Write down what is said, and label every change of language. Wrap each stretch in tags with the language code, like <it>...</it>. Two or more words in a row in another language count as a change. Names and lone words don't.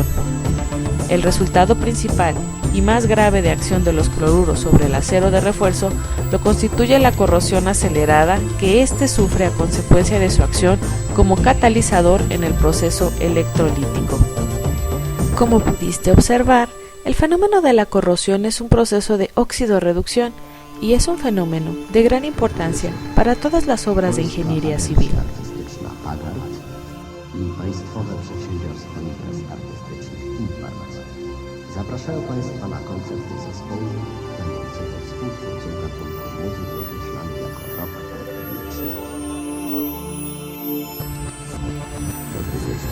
<es>El resultado principal y más grave de acción de los cloruros sobre el acero de refuerzo lo constituye la corrosión acelerada que éste sufre a consecuencia de su acción como catalizador en el proceso electrolítico. Como pudiste observar, el fenómeno de la corrosión es un proceso de óxido-reducción y es un fenómeno de gran importancia para todas las obras de ingeniería civil.</es> <pl>Zapraszają Państwa na koncerty zespołu będącego współtwórcą gatunku muzyki określanej jako rock elektroniczny. Dobry wieczór.</pl>